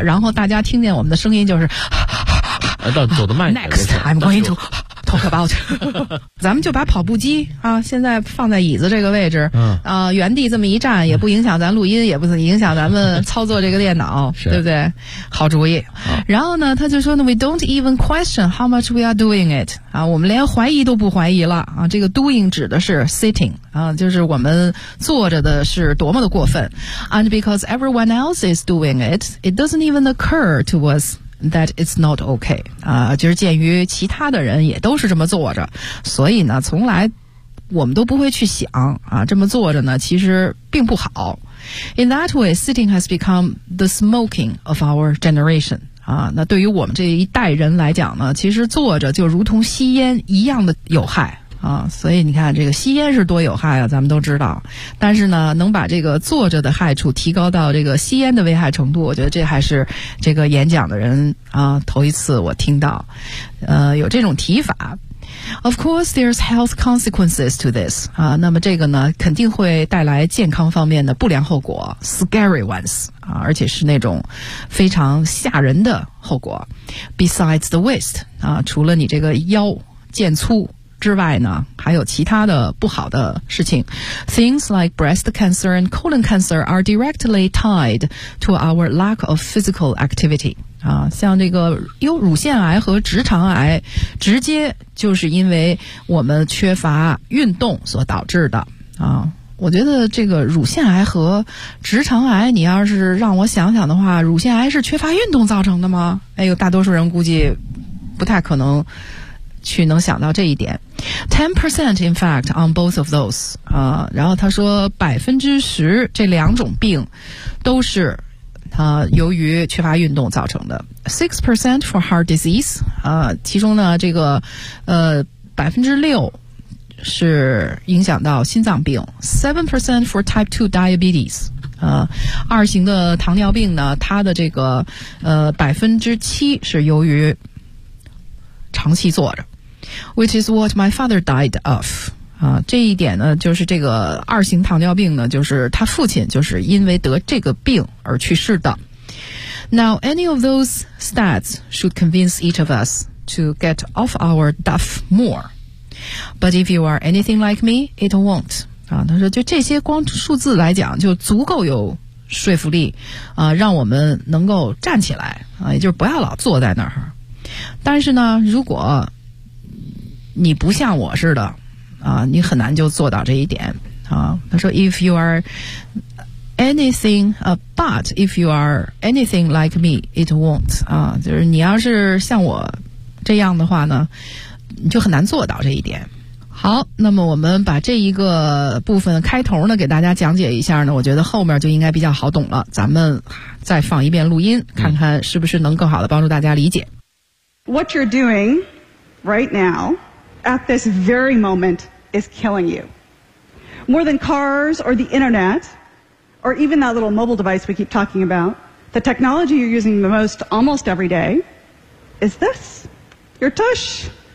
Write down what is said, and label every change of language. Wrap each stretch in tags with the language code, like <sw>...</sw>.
<zh>然后大家听见我们的声音就是，到走得慢。</zh> <en>Next, I'm going to talk about.</en> <zh>咱们就把跑步机啊，现在放在椅子这个位置，原地这么一站，也不影响咱录音，也不影响咱们操作这个电脑，对不对？好主意。然后呢，他就说呢</zh> <en>，We don't even question how much we are doing it.</en> <zh>啊，我们连怀疑都不怀疑了啊。这个 doing 指的是 sitting 啊，就是我们坐着的是多么的过分。</zh> <en>And because everyone else is doing it, it doesn't even occur to us. That it's not okay</en> <zh>啊，就是鉴于其他的人也都是这么坐着，所以呢，从来我们都不会去想啊，这么坐着呢，其实并不好。</zh> <en>In that way, sitting has become the smoking of our generation</en> <zh>啊，那对于我们这一代人来讲呢，其实坐着就如同吸烟一样的有害啊。所以你看，这个吸烟是多有害啊，咱们都知道。但是呢，能把这个坐着的害处提高到这个吸烟的危害程度，我觉得这还是这个演讲的人啊，头一次我听到，有这种提法。</zh> <en>Of course, there's health consequences to this.</en> <zh>啊，那么这个呢，肯定会带来健康方面的不良后果 ，</zh> <en>scary ones</en> <zh>啊，而且是那种非常吓人的后果。</zh> <en>Besides the waist</en> <zh>啊，除了你这个腰腱粗。之外呢，还有其他的不好的事情。</zh> <en>Things like breast cancer and colon cancer are directly tied to our lack of physical activity.</en> <zh>啊，像这个乳腺癌和直肠癌，直接就是因为我们缺乏运动所导致的。啊，我觉得这个乳腺癌和直肠癌，你要是让我想想的话，乳腺癌是缺乏运动造成的吗？哎呦，大多数人估计不太可能。去能想到这一点</zh> <en>10% in fact on both of those</en> <zh>啊，然后他说 10% 这两种病都是啊由于缺乏运动造成的</zh> <en>6% for heart disease</en> <zh>啊，其中呢这个6% 是影响到心脏病</zh> <en>7% for type 2 diabetes</en> <zh>啊，二型的糖尿病呢它的这个7%是由于长期坐着</zh> <en>Which is what my father died of.</en> <zh>啊，这一点呢，就是这个二型糖尿病呢，就是他父亲就是因为得这个病而去世的。</zh> <en>Now, any of those stats should convince each of us to get off our duff more. But if you are anything like me, it won't.</en> <zh>啊，他说就这些光数字来讲就足够有说服力啊，让我们能够站起来啊，也就是不要老坐在那儿。但是呢，如果你不像我似的啊，你很难就做到这一点啊。他说</zh> <en>if you are anything but if you are anything like me it won't</en> <zh>啊，就是你要是像我这样的话呢，你就很难做到这一点。好，那么我们把这一个部分开头呢给大家讲解一下呢，我觉得后面就应该比较好懂了。咱们再放一遍录音，看看是不是能更好的帮助大家理解。</zh> <en>What you're doing right now at this very moment is killing you. More than cars or the internet or even that little mobile device we keep talking about, the technology you're using the most almost every day is this, your tush.</en>